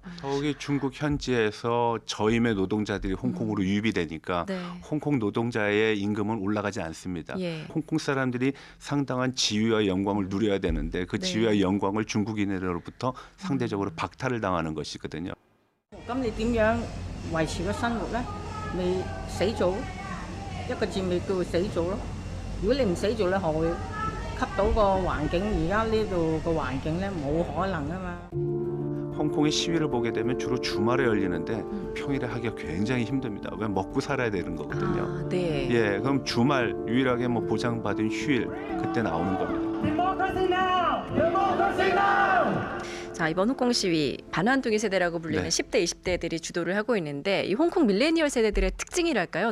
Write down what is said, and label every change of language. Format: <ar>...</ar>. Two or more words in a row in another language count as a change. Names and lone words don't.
<ko>더욱이 중국 현지에서 저임의 노동자들이 홍콩으로 유입이 되니까 홍콩 노동자의 임금은 올라가지 않습니다. 홍콩 사람들이 상당한 지위와 영광을 누려야 되는데 그 지위와 영광을 중국인으로부터 상대적으로 박탈을 당하는 것이거든요.</ko> <yue>咁你點樣維持個生活咧？咪死咗，一個字咪叫做死咗咯。如果你唔死咗咧，學會吸到個環境，而家呢度個環境咧冇可能啊嘛。</yue> <ko>홍콩의 시위를 보게 되면 주로 주말에 열리는데 평일에 하기가 굉장히 힘듭니다. 왜 먹고 살아야 되는 거거든요. 네. 예, 그럼 주말 유일하게 뭐 보장받은 휴일 그때 나오는 겁니다. 자, 이번 홍콩 시위 반환둥이 세대라고 불리는 10대, 20대들이 주도를 하고 있는데 이 홍콩 밀레니얼 세대들의 특징이랄까요?</ko>